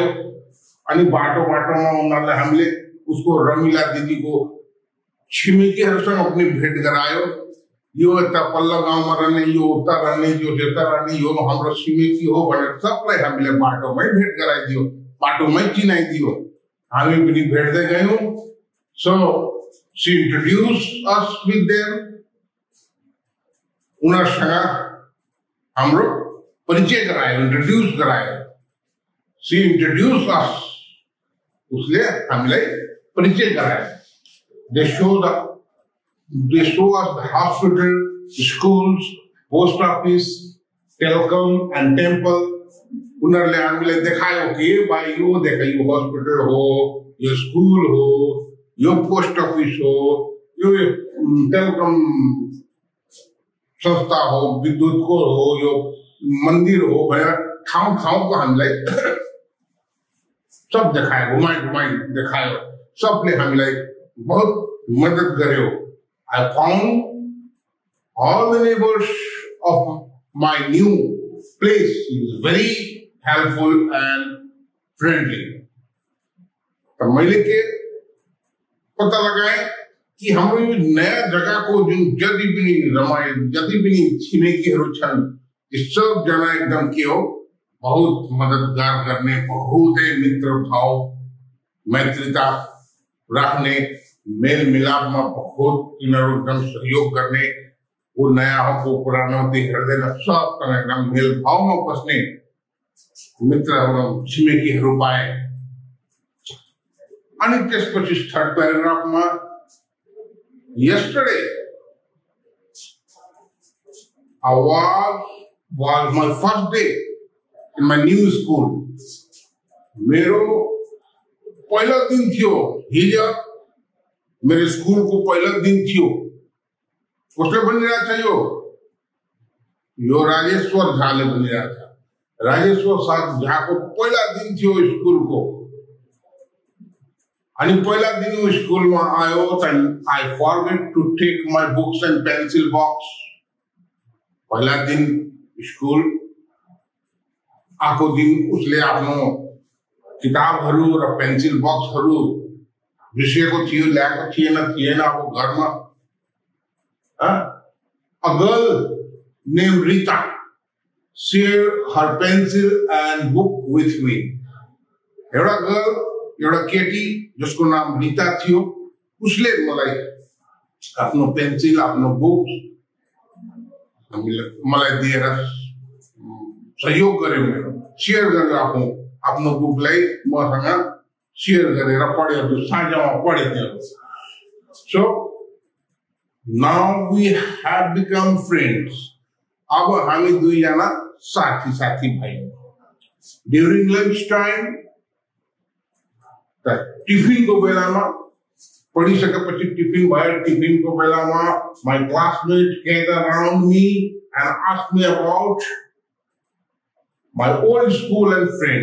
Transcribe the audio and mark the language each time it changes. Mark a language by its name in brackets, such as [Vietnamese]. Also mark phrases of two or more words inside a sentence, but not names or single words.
[Nepali] अनि बाटोमा उनीहरूले हामीले उसको रमिला दिदीको छिमेकीहरूसँग पनि भेट गरायो। यो यता पल्लो गाउँमा रहने, यो उता रहने, यो त्यता रहने, यो हाम्रो छिमेकी हो भनेर सबलाई हामीले बाटोमै भेट गराइदियो, बाटोमै चिनाइदियो। हामी पनि भेट्दै गयौँ। [English] so she introduced us with them। [Nepali] उनीहरूसँग हाम्रो परिचय गरायो, इंट्रोड्यूस गरायो। [English] शी introduced us, [Nepali] उसले हामीलाई परिचय गरायो। [English] They show us the hospital, schools, post office, telecom and temple। [Nepali] उनीहरूले हामीलाई देखायो कि भाइ यो देखा, यो हस्पिटल हो, यो स्कुल हो, यो पोस्ट अफिस हो, यो टेलिकम संस्था हो, विद्युतको हो, यो मन्दिर हो भनेर ठाउँको हामीलाई सब देखायो, घुमाई देखायो। सबले हामीलाई बहुत मदद गर्यो। [English] I found all the neighbors of my new place is very helpful and friendly। [Nepali] तो मैले के पता लगाए कि हाम्रो यो नयाँ जग्गाको जुन जति पनि छिमेकीहरू छन्, ती सब जना एकदम के हो, [Hindi] बहुत मददगार [Nepali] गर्ने, बहुतै मित्र भाव मैत्रीता राख्ने, [Hindi] मेल मिलाप में बहुत एकदम सहयोग करने। [Nepali] वो नया हो को पुराना हो हेर्दैन, सब एकदम मेल भाव में बस्ने मित्रहरू छिमेकीहरू पाए। अनि त्यसपछि [English] third paragraph में yesterday was my first day in my new school। [Nepali] मेरो पहिलो दिन थियो हिजो, मेरे स्कूल को पहिलो दिन थियो। कसले बनिरहेको छ यो राजेश्वर झाले बनिरहेको छ। राजेश्वर झाको पहिला दिन थियो स्कूलको। अनि पहिला दिन स्कूलमा आयो त [English] I forget to take my books and pencil box. [Nepali] पहिला दिन स्कूल आएको दिन उसले आफ्नो किताबहरू र पेन्सिल बक्सहरू विषयको थियो, ल्याएको थिएन अब घरमा। [English] A girl named Rita shared her pencil and book with me। [Nepali] एउटा केटी जसको नाम रीता थियो, उसले मलाई आफ्नो पेन्सिल, आफ्नो बुक मलाई दिएर सहयोग गर्यो, मेरो शेयर गरेर आफ्नो बुकलाई मसँग शेयर गरेर पढ्यो, त्यो साँझमा पढ्यो त्यो। [English] so now we have become friends. [Nepali] अब हामी दुईजना साथी भयौँ। [English] during lunch time, [Nepali] टिफिन को बेलामा पढिसकेपछि टिफिन भयो, टिफिन को बेलामा [English] my classmate gather around me and asked me about my old school and friend.